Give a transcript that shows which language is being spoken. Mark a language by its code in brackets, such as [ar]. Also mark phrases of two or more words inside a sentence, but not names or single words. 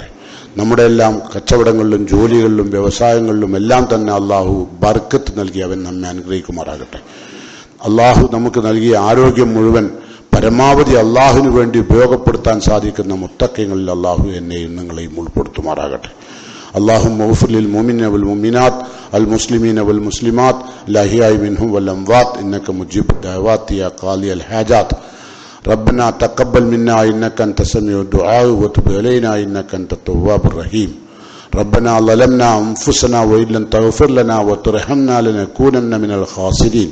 [ml] നമ്മുടെ എല്ലാം കച്ചവടങ്ങളിലും ജോലികളിലും വ്യവസായങ്ങളിലും എല്ലാം തന്നെ അള്ളാഹു ബർക്കത്ത് നൽകി അവൻ നമ്മെ അനുഗ്രഹിക്കുമാറാകട്ടെ. അള്ളാഹു നമുക്ക് നൽകിയ ആരോഗ്യം മുഴുവൻ പരമാവധി അള്ളാഹുവിന് വേണ്ടി ഉപയോഗപ്പെടുത്താൻ സാധിക്കുന്ന മുത്തഖ്യങ്ങളിൽ അള്ളാഹു എന്നെയും നിങ്ങളെയും ഉൾപ്പെടുത്തുമാറാകട്ടെ. [ar] اللهم اغفر للمؤمنين والمؤمنات المسلمين والمسلمات الأحياء منهم والأموات إنك مجيب الدعوات يا قاضي الحاجات. ربنا تقبل منا إنك أنت السميع الدعاء وتب علينا إنك أنت التواب الرحيم. ربنا ظلمنا أنفسنا وإن لم تغفر لنا وترحمنا لنكونن من الخاسرين.